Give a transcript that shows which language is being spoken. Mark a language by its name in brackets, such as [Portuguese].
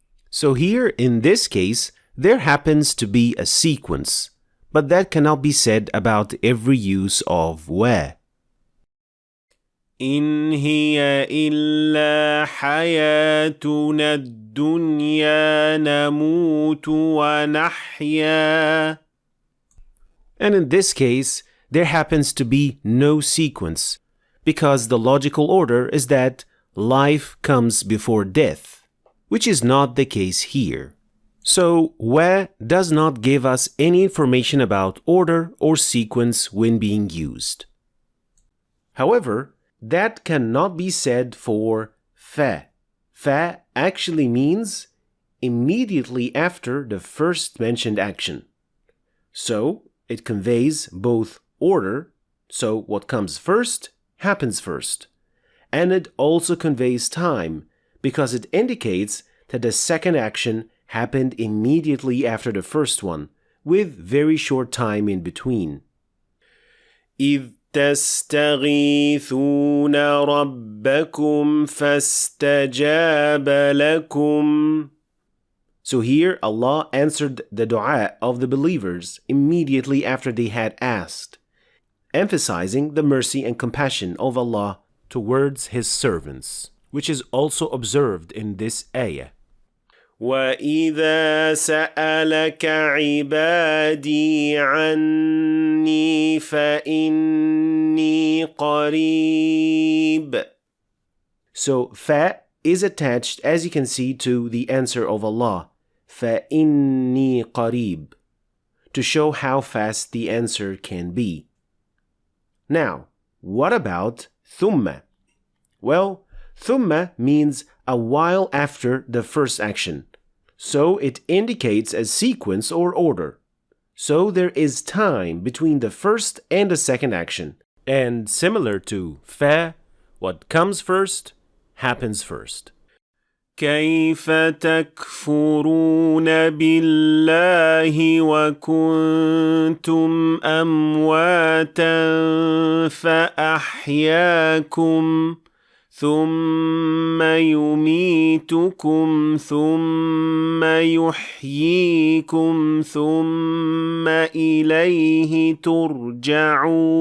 [English] So here, in this case, there happens to be a sequence, but that cannot be said about every use of wa. [Arabic] إن هي إلا حياتنا الدنيا نموت ونحيا. [English] And in this case, there happens to be no sequence, because the logical order is that life comes before death, which is not the case here. So, wa does not give us any information about order or sequence when being used. However, that cannot be said for fa. Fa actually means immediately after the first mentioned action. So, it conveys both order, so what comes first happens first, and it also conveys time because it indicates that the second action happened immediately after the first one, with very short time in between. [Arabic] إذ تستغيثون ربكم فاستجاب لكم. [English] So here Allah answered the dua of the believers immediately after they had asked, emphasizing the mercy and compassion of Allah towards His servants, which is also observed in this ayah. [Arabic] وَإِذَا سَأَلَكَ عِبَادِي عَنِّي فَإِنِّي قَرِيبٌ. [English] So, fa is attached, as you can see, to the answer of Allah, [Arabic] فَإِنِّي قَرِيبٌ, [English] to show how fast the answer can be. Now, what about thumma? Well, thumma means a while after the first action, so it indicates a sequence or order. So there is time between the first and the second action, and similar to fa, what comes first happens first. [Arabic] كيف تكفرون بالله وكنتم أمواتا فأحياكم ثم يميتكم ثم يحييكم ثم إليه ترجعون.